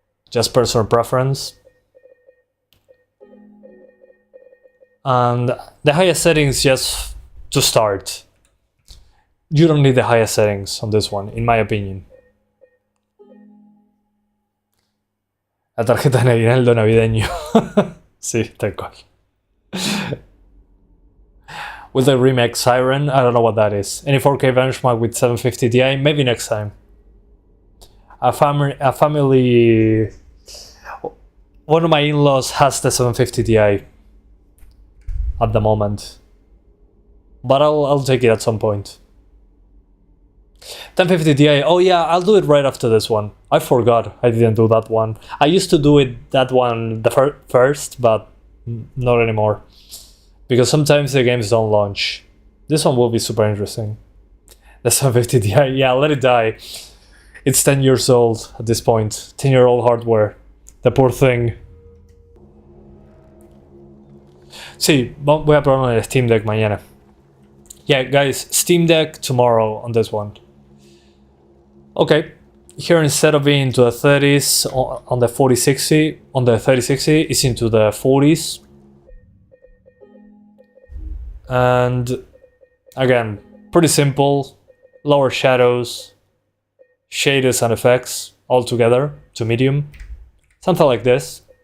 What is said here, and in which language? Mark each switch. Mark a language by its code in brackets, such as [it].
[en] Just personal preference. And the highest settings just to start. You don't need the highest settings on this one, in my opinion. [es] La tarjeta de aguinaldo navideño. Sí, tal cual. [en] With the Remake Siren, I don't know what that is. Any 4K benchmark with 750 Ti, maybe next time. A family... One of my in-laws has the 750 Ti at the moment. But I'll take it at some point. 1050 Ti, oh yeah, I'll do it right after this one. I forgot I didn't do that one. I used to do that one the first, but not anymore. Because sometimes the games don't launch. This one will be super interesting. The 750 Ti, yeah, let it die. It's 10 years old at this point. 10-year-old hardware. The poor thing. [es] Sí, voy a probar el Steam Deck mañana. [en] Yeah, guys, Steam Deck tomorrow on this one. Okay, here instead of being into the 30s on the 4060, on the 3060, it's into the 40s. And again, pretty simple, lower shadows, shaders and effects all together to medium, something like this.